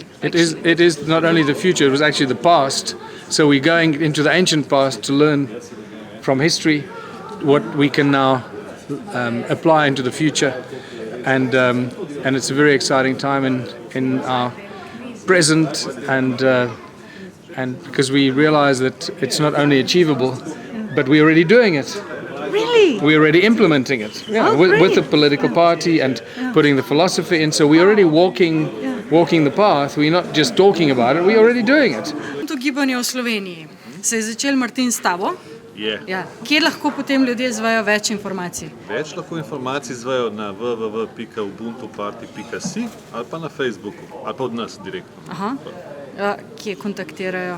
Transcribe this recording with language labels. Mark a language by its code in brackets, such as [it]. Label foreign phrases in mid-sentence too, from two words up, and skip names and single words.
[en] It is not only the future, it was actually the past. So we're going into the ancient past to learn from history what we can now apply into the future, and it's a very exciting time in our present, and because we realize that it's not only achievable, but we're already doing it. Really? We're already implementing it, Oh, with great. the political party and putting the philosophy in. So we're already walking the path. We're not just talking about it, we're already doing it. [sl] To gibanje v Sloveniji. Se je začel, Martin, s tabo? Je. Ja. Kje lahko potem ljudje zvejo več informacij? Več lahko informacij izvejo na www.ubuntuparty.si ali pa na Facebooku, ali pa od nas direktno. Aha. Kje kontaktirajo?